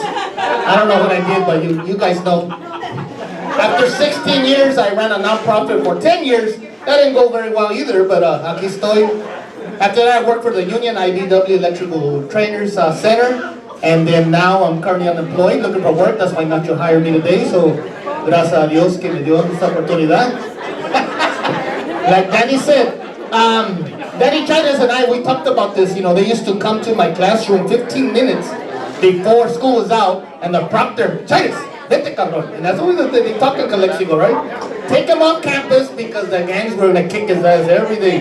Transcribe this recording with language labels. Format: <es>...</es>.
<en>I don't know what I did, but you guys know. After 16 years, I ran a nonprofit for 10 years. That didn't go very well either, but</en> <es>aquí estoy.</es> <en>After that, I worked for the union, IBW Electrical Trainers Center. And then now I'm currently unemployed, looking for work. That's why Nacho hired me today.</en> <es>So, gracias a Dios que me dio esta oportunidad.</es> <en>Like Danny said, Danny Chidas and I, we talked about this. You know, they used to come to my classroom 15 minutes before school was out, and the proctor, Chidas,</en> <es>vete cabrón.</es> <en>And that's what they talk in Calexico, right? Take him off campus because the gangs were gonna kick his ass every day.</en>